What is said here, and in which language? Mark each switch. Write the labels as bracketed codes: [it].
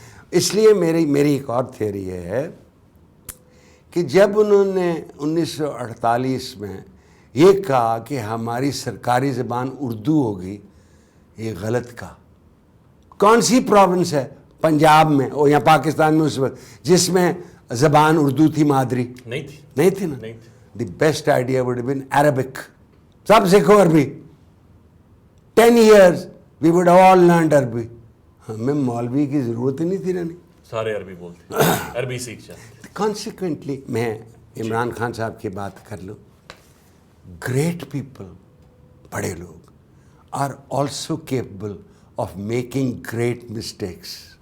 [ur] اس لیے میری ایک اور تھیوری ہے کہ جب انہوں نے 1948 میں یہ کہا کہ ہماری سرکاری زبان اردو ہوگی، یہ غلط کہا. کون سی پروونس ہے پنجاب میں اور یا پاکستان میں اس وقت جس میں زبان اردو تھی مادری؟ نہیں تھی نا. [en] The best idea would been Arabic. [ur] سب سیکھو عربی. [en] 10 years we would all learn [ur] عربی. ہمیں مولوی کی ضرورت ہی نہیں تھی رہنی، سارے عربی بولتے، عربی سیکھ جاتے. کانسیکوینٹلی میں عمران خان صاحب کی بات کر لوں، [en] great people, [ur] بڑے لوگ [en] Are also capable of making great mistakes.